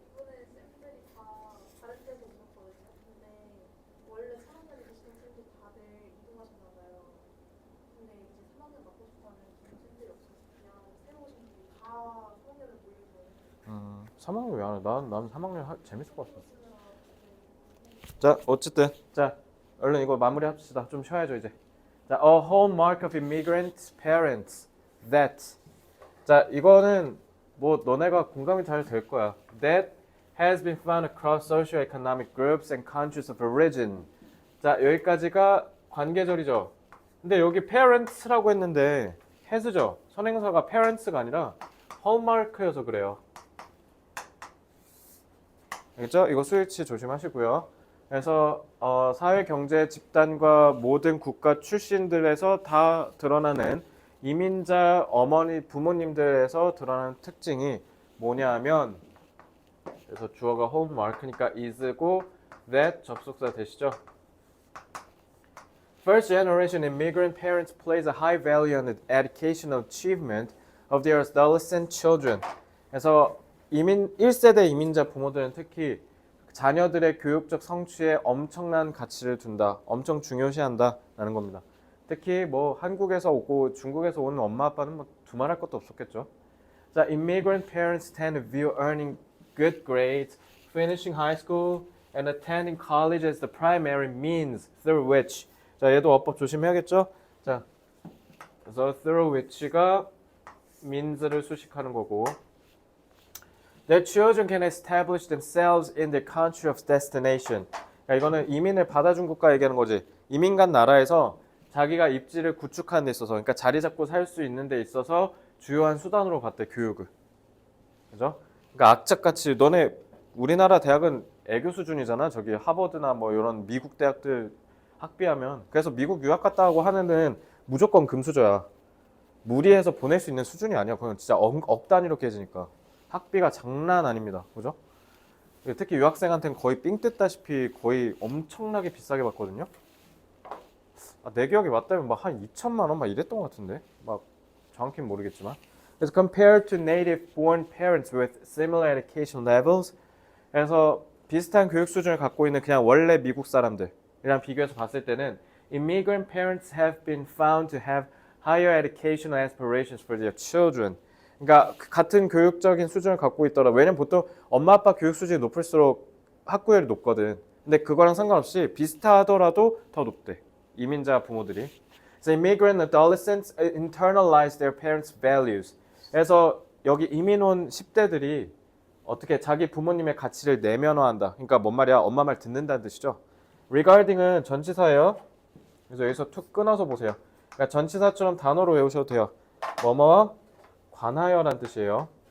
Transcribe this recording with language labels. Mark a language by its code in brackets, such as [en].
[ko] 이번에 쌤들이 다 다른 데서 오셨거든요. 근데 원래 3학년에 계시던 쌤들 다들 이동하셨나 봐요. 근데 이제 3학년 맡고 싶어하는 쌤들이 없어서 그냥 새로 오신 분이 다 수학년을 몰린 거예요. 3학년 왜 안 해? 난 3학년 재밌을 것 같아. 자 어쨌든 자 얼른 이거 마무리 합시다. 좀 쉬어야죠 이제. [en] 자, a hallmark of immigrant parents that. [ko] 자, 이거는 뭐 너네가 공감이 잘 될 거야. [en] That has been found across socio-economic groups and countries of origin. [ko] 자, 여기까지가 관계절이죠. 근데 여기 parents라고 했는데 has죠. 선행사가 parents가 아니라 hallmark여서 그래요. 알겠죠? 이거 스위치 조심하시고요. 그래서 사회, 경제, 집단과 모든 국가 출신들에서 다 드러나는 이민자 어머니 부모님들에서 드러나는 특징이 뭐냐면 그래서 주어가 hallmark니까 is고 that 접속사 되시죠? [en] First generation immigrant parents place a high value on the educational achievement of their adolescent children. [ko] 그래서 1세대 이민자 부모들은 특히 자녀들의 교육적 성취에 엄청난 가치를 둔다. 엄청 중요시한다라는 겁니다. 특히 뭐 한국에서 오고 중국에서 오는 엄마 아빠는 뭐 두말할 것도 없었겠죠. [en] 자, immigrant parents tend to view earning good grades, finishing high school, and attending college as the primary means through which. [ko] 자, 얘도 어법 조심해야겠죠. 자, 그래서 through which가 means를 수식하는 거고. [en] Their children can establish themselves in their country of destination. [ko] 그러니까 이거는 이민을 받아준 국가 얘기하는 거지. 이민 간 나라에서 자기가 입지를 구축하는 데 있어서, 그러니까 자리 잡고 살 수 있는 데 있어서 주요한 수단으로 봤대, 교육을. 그죠? 그러니까 악착같이 너네 우리나라 대학은 애교 수준이잖아. 저기 하버드나 뭐 이런 미국 대학들 학비하면. 그래서 미국 유학 갔다 하고 하는 데는 무조건 금수저야. 무리해서 보낼 수 있는 수준이 아니야. 그건 진짜 억 단위로 깨지니까. 학비가 장난 아닙니다. 그죠? 특히 유학생한테는 거의 삥 뜯다시피 거의 엄청나게 비싸게 받거든요. 내 기억에 맞다면 막 한 2천만 원 막 이랬던 것 같은데 막 정확히는 모르겠지만. [en] 그래서 compared to native born parents with similar education levels, [ko] 그래서 비슷한 교육 수준을 갖고 있는 그냥 원래 미국 사람들이랑 비교해서 봤을 때는 [en] immigrant parents have been found to have higher educational aspirations for their children. [ko] 그러니까 같은 교육적인 수준을 갖고 있더라. 왜냐면 보통 엄마 아빠 교육 수준이 높을수록 학구열이 높거든. 근데 그거랑 상관없이 비슷하더라도 더 높대. 이민자 부모들이. [en] So immigrant adolescents internalize their parents' values. [ko] 그래서 여기 이민 온 10대들이 어떻게 자기 부모님의 가치를 내면화한다. 그러니까 뭔 말이야? 엄마 말 듣는다는 뜻이죠. regarding은 전치사예요. 그래서 여기서 툭 끊어서 보세요. 그러니까 전치사처럼 단어로 외우셔도 돼요. 뭐뭐와 관하여란 뜻이에요.